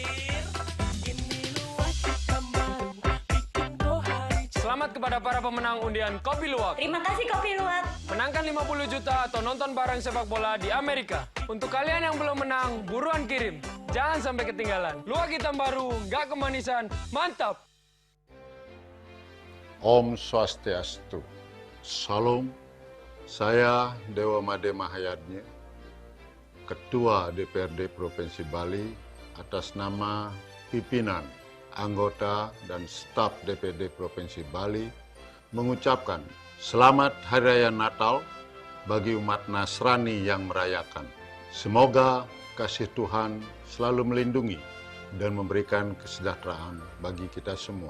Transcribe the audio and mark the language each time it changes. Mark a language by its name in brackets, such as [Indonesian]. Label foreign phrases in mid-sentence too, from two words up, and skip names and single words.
[Indonesian] Selamat kepada para pemenang undian Kopi Luwak. Terima kasih Kopi Luwak. Menangkan 50 juta atau nonton bareng sepak bola di Amerika. Untuk kalian yang belum menang, buruan kirim. Jangan sampai ketinggalan. Luwak hitam baru, nggak kemanisan, mantap. [Balinese] Om Swastiastu. [Indonesian] Salam. Saya Dewa Made Mahayadnya, Ketua DPRD Provinsi Bali atas nama pimpinan, anggota, dan staf DPRD Provinsi Bali mengucapkan Selamat Hari Raya Natal bagi umat Nasrani yang merayakan. Semoga kasih Tuhan selalu melindungi dan memberikan kesejahteraan bagi kita semua.